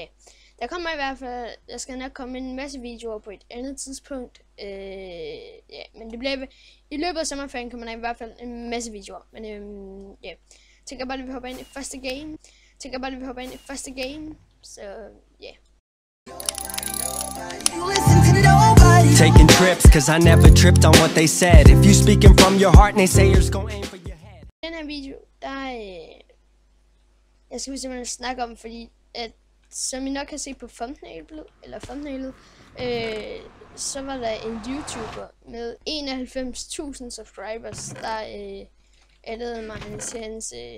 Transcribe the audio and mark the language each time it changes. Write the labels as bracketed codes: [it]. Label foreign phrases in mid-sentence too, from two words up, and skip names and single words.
[da] Der kommer i hvert fald, jeg skal nok komme en masse videoer på et andet tidspunkt. Ja, men det bliver i løbet af sommerferien kommer der i hvert fald en masse videoer. Men ja, tænker bare, at vi hopper ind i første game. Så ja. [en] Taking trips, cause I never tripped on what they said. If you speaking from your heart, naysayers gon' aim for your head. [da] Den her video, der jeg skal simpelthen snakke om, fordi at som I nok kan se på thumbnailet, så var der en YouTuber med 91.000 subscribers, der addede mig til hans,